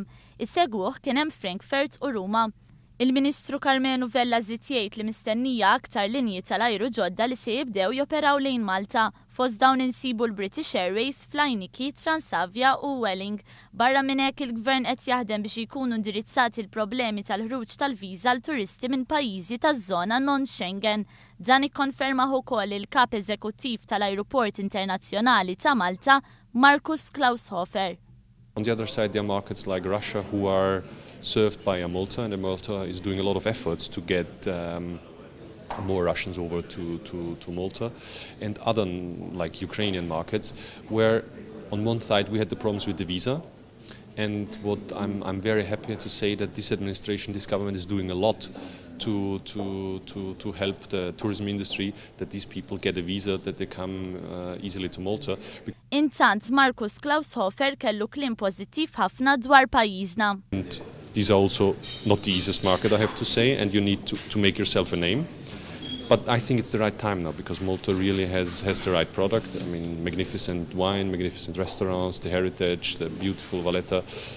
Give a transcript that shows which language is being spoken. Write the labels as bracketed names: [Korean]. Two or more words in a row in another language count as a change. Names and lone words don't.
[Maltese] Isegwuh kien hemm Frankfurt u Ruma. Il-Ministru Karmenu Vella żied jgħid li mistennija aktar linji tal-ajru ġodda li se jibdew joperaw lejn Malta, fost dawn insibu l-British Airways, Flynikki, Transavia u Welling. Barra minn hekk il-Gvern qed jaħdem biex jkunu indirizzati l-problemi tal-ħruġ tal-viża għal turisti minn pajjiżi taż-żona non-Schengen. Dan ikkonfermah ukoll il-Kap Eżekuttiv tal-Ajruport Internazzjonali ta' Malta, Markus Klaushofer. [English] On the other side, there are markets like Russia who are served by Malta, and Malta is doing a lot of efforts to get more Russians over to Malta, and other like Ukrainian markets, where on one side we had the problems with the visa, and what I'm very happy to say that this administration, this government is doing a lot to help the tourism industry, that these people get a visa, that they come easily to Malta. [Maltese] Intant Markus Klaushofer kellu kliem pożittiv ħafna dwar pajjiżna. [English] These are also not the easiest market, I have to say, and you need to make yourself a name. But I think it's the right time now, because Malta really has the right product. I mean, magnificent wine, magnificent restaurants, the heritage, the beautiful Valletta.